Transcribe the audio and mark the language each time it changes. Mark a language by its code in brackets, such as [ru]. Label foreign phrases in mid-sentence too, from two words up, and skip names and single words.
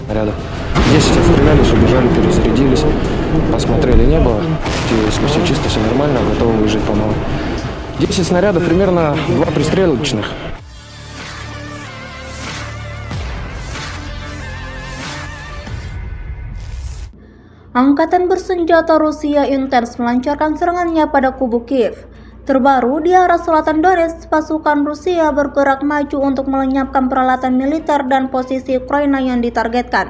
[ru] снарядов. 10 отстрелялись, убежали, перезарядились, посмотрели небо, если все чисто, все нормально, готовы выезжать по новой. 10 снарядов, примерно 2 пристрелочных. [id] Angkatan bersenjata Rusia intens melancarkan serangannya pada kubu Kiev. Terbaru, di arah selatan Donetsk, pasukan Rusia bergerak maju untuk melenyapkan peralatan militer dan posisi Ukraina yang ditargetkan.